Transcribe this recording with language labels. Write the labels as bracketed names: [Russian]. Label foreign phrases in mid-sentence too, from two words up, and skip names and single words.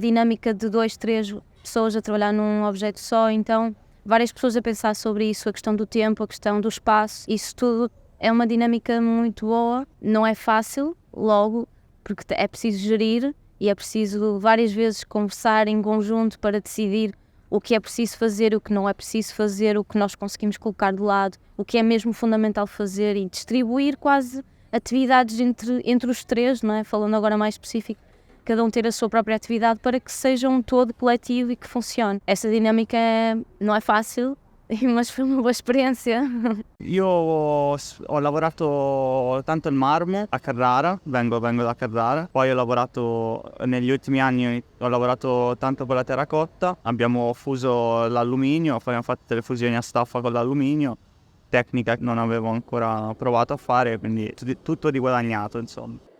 [Portuguese] dinâmica de 2, 3 pessoas a trabalhar num objeto só, então várias pessoas a pensar sobre isso, a questão do tempo, a questão do espaço, isso tudo é uma dinâmica muito boa, não é fácil logo, porque é preciso gerir e é preciso várias vezes conversar em conjunto para decidir o que é preciso fazer, o que não é preciso fazer, o que nós conseguimos colocar de lado, o que é mesmo fundamental fazer, e distribuir quase atividades entre os três, não é? Falando agora mais específico, cada um ter a sua própria atividade para que seja um todo coletivo e que funcione. Essa dinâmica não é fácil, mas foi uma boa esperienza. [Italian] Io ho lavorato tanto il marmo a Carrara, vengo da Carrara, poi ho lavorato negli ultimi anni, ho lavorato tanto con la terracotta, abbiamo fuso l'alluminio, poi abbiamo fatto delle fusioni a staffa con l'alluminio, tecnica che non avevo ancora provato a fare, quindi tutto di guadagnato, insomma.